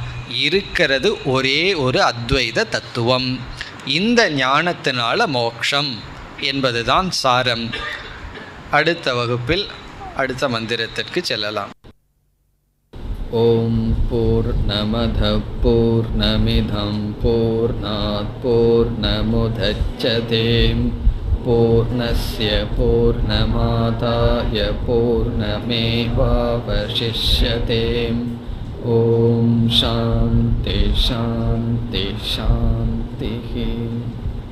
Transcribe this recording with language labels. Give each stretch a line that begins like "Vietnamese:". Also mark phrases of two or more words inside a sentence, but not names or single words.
Tamil: இருக்கிறது ஒரே ஒரு அத்வைத தத்துவம். இந்த ஞானத்தினால மோட்சம் என்பதுதான் சாரம். அடுத்த வகுப்பில் அடுத்த மந்திரத்திற்கு செல்லலாம்.
Sanskrit: ॐ पूर्णमद पूर्णमिदं पूर्णात् पूर्णमुदच्यते पूर्णस्य पूर्णमादाय पूर्णमेवावशिष्यते. ॐ शान्ति शान्ति शान्ति.